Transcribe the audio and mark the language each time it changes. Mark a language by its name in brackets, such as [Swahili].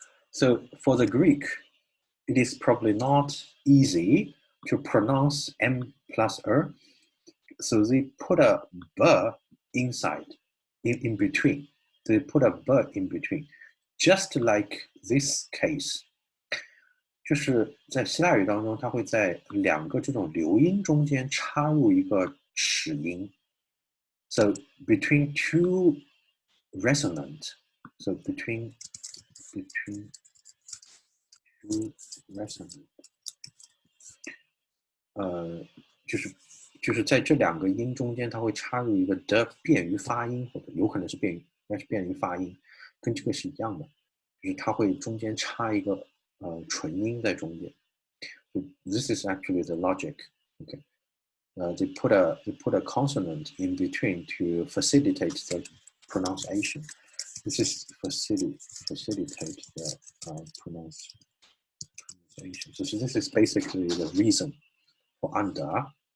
[English] So for the Greek, it is probably not easy to pronounce M plus R. So they put a b inside, in between. They put a b in between, just like this case. [Chinese] 就是在希腊语当中，它会在两个这种流音中间插入一个齿音。 [English] So between two resonant, [Chinese] so between two resonant, 就是在这两个音中间，它会插入一个的便于发音，或者有可能是便于发音，跟这个是一样的，就是它会中间插一个唇音在中间。 [English] So this is actually the logic. Okay, they put a consonant in between to facilitate the pronunciation. This is facilitate the pronunciation. So this is basically the reason for andra.